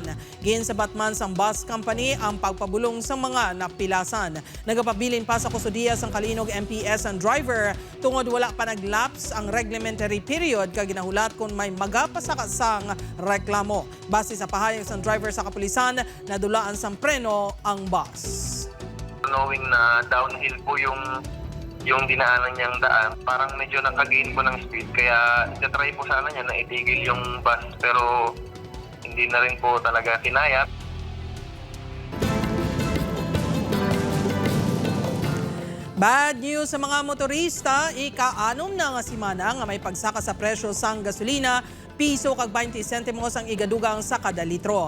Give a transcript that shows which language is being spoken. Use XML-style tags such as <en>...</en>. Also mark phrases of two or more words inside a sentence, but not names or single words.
<hil>Ginsabat man sang bus company ang pagpabulong sa mga napilasan. Nagapabilin pa sa kustudiya sang Kalinog MPS ang driver tungod wala pa naglaps ang</hil> <en>reglementary period</en> <hil>kag ginahulat kung may magapasakasang reklamo. Base sa pahayag sang driver sa kapulisan, nadulaan sang preno ang bus.</hil> <tl>Knowing na downhill po yung dinaanan niyang daan, parang medyo nakagain po ng speed. Kaya itatry po sana niya na itigil yung bus pero hindi na rin po talaga kinaya.</tl> <en>Bad news</en> <hil>sa mga motorista, ika-6 na nga simana nga may pagsaka sa presyo sang gasolina, piso kag 20 sentimos ang igadugang sa kada litro.</hil>